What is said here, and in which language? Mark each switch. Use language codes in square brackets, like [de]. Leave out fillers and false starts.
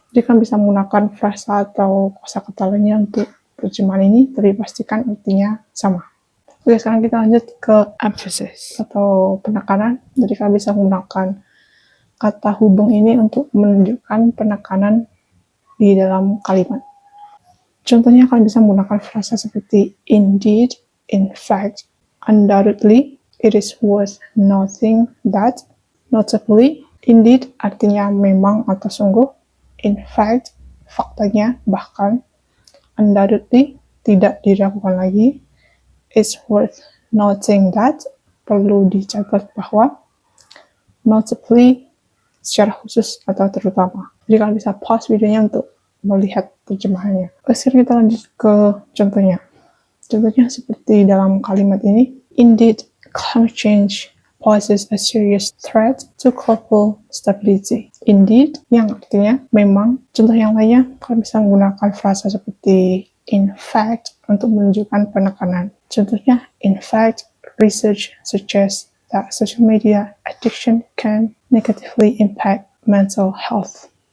[id] Jadi kan bisa menggunakan frasa atau kosakata lainnya untuk terjemahan ini, tapi pastikan artinya sama. Oke, sekarang kita lanjut ke emphasis atau penekanan. Jadi kalian bisa menggunakan kata hubung ini untuk menunjukkan penekanan di dalam kalimat. Contohnya kalian bisa menggunakan frasa seperti [en] indeed, in fact, undoubtedly, it is worth noting that, notably. [id] Indeed artinya memang atau sungguh, in fact, faktanya bahkan, undoubtedly, tidak diragukan lagi, it's worth noting that, perlu dicatat bahwa, notably, secara khusus atau terutama. Jadi kalian bisa pause videonya untuk melihat terjemahannya. Sekarang kita lanjut ke contohnya. Contohnya seperti dalam kalimat ini, [en] indeed, climate change poses a serious threat to global stability. [id] Indeed, yang artinya memang. Contoh yang lainnya, kalian bisa menggunakan frasa seperti in fact untuk menunjukkan penekanan. Contohnya, [en] in fact, research suggests that social media addiction can negatively impact mental health.